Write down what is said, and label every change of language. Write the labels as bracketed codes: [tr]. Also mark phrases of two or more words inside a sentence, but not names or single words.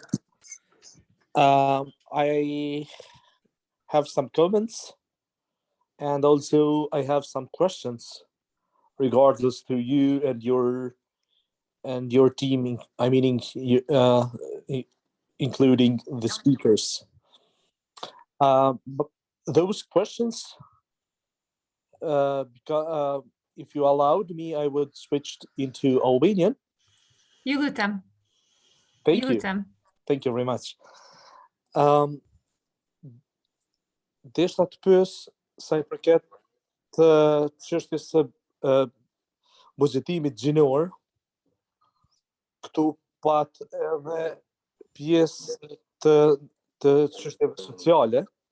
[en] I have some comments and also I have some questions regardless to you and your team, I mean, including the speakers. But those questions, because if you allowed me, I would switch into Albanian. [sq] Ju lutem. [en] Thank you. Thank you very much. [sq] Desha të pyes sa I përket të çështjes së buxhetimit gjinor, këtu pat edhe pjesë të çështjeve sociale.